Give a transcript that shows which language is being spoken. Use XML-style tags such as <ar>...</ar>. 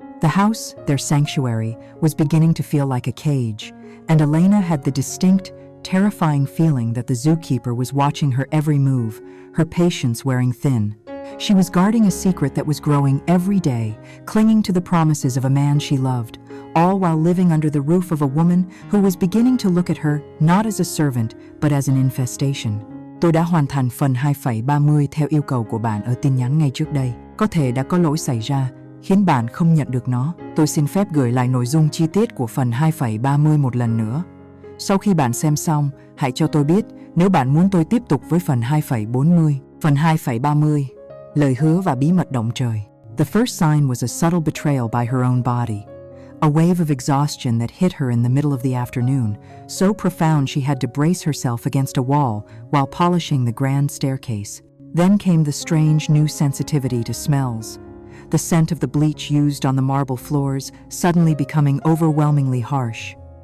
<en>The house, their sanctuary, was beginning to feel like a cage, and Elena had the distinct, terrifying feeling that the zookeeper was watching her every move, her patience wearing thin. She was guarding a secret that was growing every day, clinging to the promises of a man she loved, all while living under the roof of a woman who was beginning to look at her not as a servant, but as an infestation.</en> <vi>Tôi đã hoàn thành phần 2,30 theo yêu cầu của bạn ở tin nhắn ngay trước đây. Có thể đã có lỗi xảy ra, khiến bạn không nhận được nó. Tôi xin phép gửi lại nội dung chi tiết của phần 2,30 một lần nữa. Sau khi bạn xem xong, hãy cho tôi biết nếu bạn muốn tôi tiếp tục với phần 2,40. Phần 2,30. Lời hứa và bí mật động trời.</vi> <en>The first sign was a subtle betrayal by her own body. A wave of exhaustion that hit her in the middle of the afternoon, so profound she had to brace herself against a wall while polishing the grand staircase. Then came the strange new sensitivity to smells. The scent of the bleach used on the marble floors suddenly becoming overwhelmingly harsh.</en>